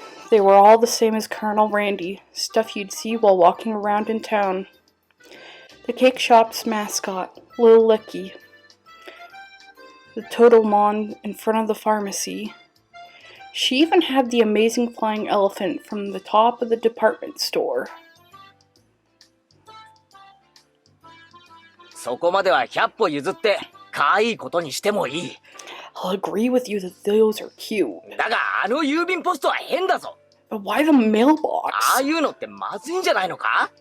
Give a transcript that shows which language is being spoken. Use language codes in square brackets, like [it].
[en] They were all the same as Colonel Randy, stuff you'd see while walking around in town. The cake shop's mascot, Lil Licky. The Totemon in front of the pharmacy. She even had the amazing flying elephant from the top of the department store. [ja] そこまでは100歩譲って可愛いことにしてもいい。 [en] I'll agree with you that those are cute. [ja] だがあの郵便ポストは変だぞ。 [en] But why the mailbox? [ja] ああいうのってまずいんじゃないのか？